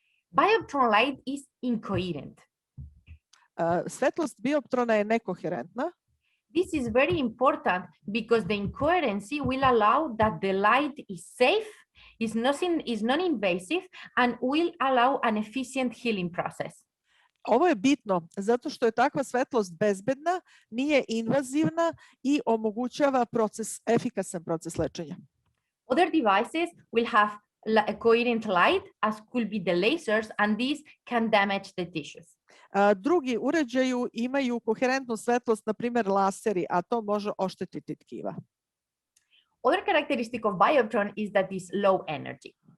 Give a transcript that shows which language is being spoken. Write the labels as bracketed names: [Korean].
[English] Bioptron light is incoherent. [Serbian] Svetlost bioptrona je nekoherentna. [English] This is very important because the incoherency will allow that the light is safe, is non-invasive, and will allow an efficient healing process. [Serbian] Ovo je bitno zato što je takva svetlost bezbedna, nije invazivna i omogućava efikasan proces lečenja. [English] Other devices will have a coherent light, as could be the lasers, and these can damage the tissues. [Serbian] Drugi uređaji imaju koherentnu svetlost, na primjer laseri, a to može oštetiti tkiva. [English] Other characteristic of Bioptron is that it's low energy.